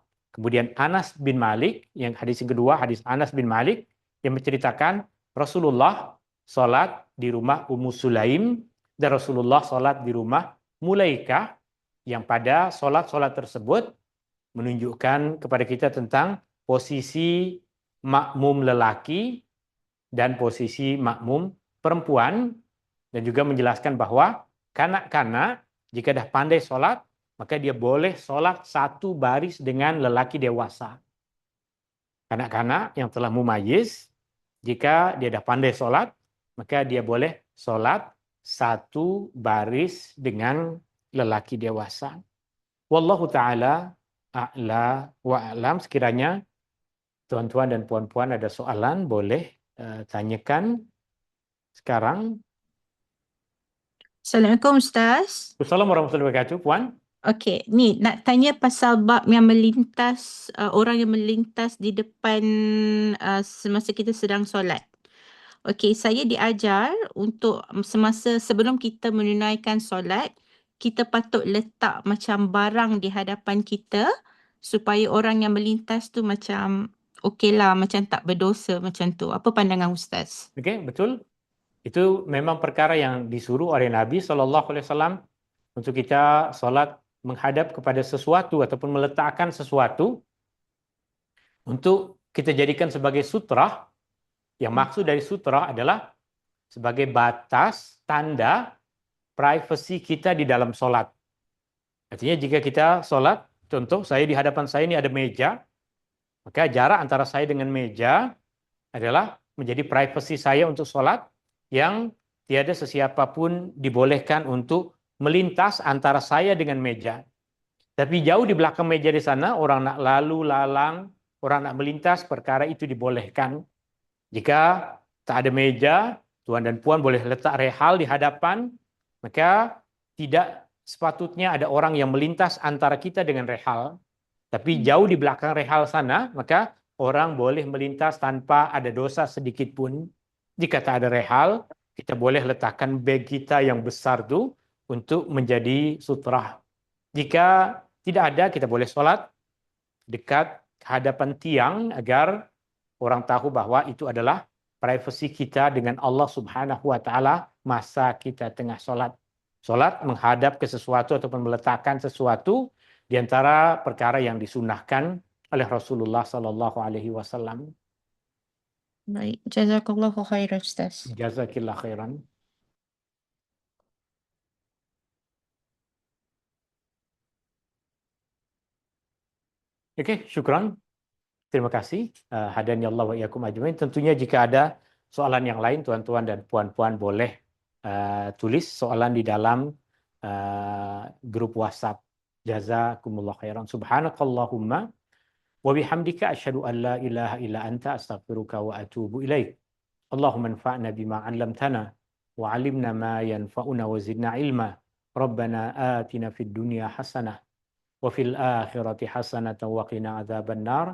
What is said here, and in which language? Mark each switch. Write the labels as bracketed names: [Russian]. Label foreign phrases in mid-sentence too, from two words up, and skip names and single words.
[Malay] Kemudian Anas bin Malik, yang hadis yang kedua hadis Anas bin Malik yang menceritakan Rasulullah sholat di rumah Ummu Sulaim dan Rasulullah sholat di rumah Mulaikah, yang pada sholat-sholat tersebut menunjukkan kepada kita tentang posisi makmum lelaki dan posisi makmum perempuan, dan juga menjelaskan bahwa kanak-kanak jika dah pandai sholat, maka dia boleh sholat satu baris dengan lelaki dewasa. Kanak-kanak yang telah mumayyiz, jika dia dah pandai sholat, maka dia boleh sholat satu baris dengan lelaki dewasa. [Arabic] والله تعالى أعلى وأعلم. [Malay] Sekiranya tuan-tuan dan puan-puan ada soalan, boleh tanyakan sekarang. Assalamualaikum Ustaz. [Arabic] السلام عليكم ورحمة الله وبركاته, Puan. [Malay] Okey, ni nak tanya pasal bab yang melintas, orang yang melintas di depan semasa kita sedang solat. Okey, saya diajar untuk semasa sebelum kita menunaikan solat, kita patut letak macam barang di hadapan kita supaya orang yang melintas tu macam okeylah, macam tak berdosa macam tu. Apa pandangan Ustaz? Oke, betul. Itu memang perkara yang disuruh oleh Nabi SAW untuk kita sholat menghadap kepada sesuatu ataupun meletakkan sesuatu untuk kita jadikan sebagai sutrah. Yang maksud dari sutrah adalah sebagai batas tanda privasi kita di dalam sholat. Artinya jika kita sholat, contoh saya di hadapan saya ini ada meja, maka jarak antara saya dengan meja adalah menjadi privasi saya untuk sholat, yang tiada sesiapa pun dibolehkan untuk melintas antara saya dengan meja. Tapi jauh di belakang meja di sana, orang nak lalu lalang, orang nak melintas, perkara itu dibolehkan. Jika tak ada meja, tuan dan puan boleh letak rehal di hadapan, maka tidak sepatutnya ada orang yang melintas antara kita dengan rehal. Tapi jauh di belakang rehal sana, maka orang boleh melintas tanpa ada dosa sedikit pun. Jika tak ada rehal, kita boleh letakkan beg kita yang besar itu untuk menjadi sutrah. Jika tidak ada, kita boleh sholat dekat hadapan tiang agar orang tahu bahwa itu adalah privasi kita dengan [Arabic] الله سبحانه وتعالى [Malay] masa kita tengah sholat. Sholat menghadap ke sesuatu ataupun meletakkan sesuatu di antara perkara yang disunahkan oleh Rasulullah [Arabic] صلى الله عليه وسلم. [Malay] Baik, [Arabic] جزاك الله خيرا [Malay] Ustaz. [Arabic] جزاكِ الله خيرا. Oke, syukran. [Malay] Terima kasih. [Arabic] هدانا الله وإياكم أجمعين. [Malay] Tentunya jika ada soalan yang lain, tuan-tuan dan puan-puan boleh tulis soalan di dalam grup WhatsApp. [Arabic] جزاكم الله خيرا. سبحانك اللهم وبحمدك أشهد أن لا إله إلا أنت أستغفرك وأتوب إليك. اللهم انفعنا بما علمتنا وعلمنا ما ينفعنا وزدنا علما. ربنا آتنا في الدنيا حسنة وفي الآخرة حسنة وقنا عذاب النار.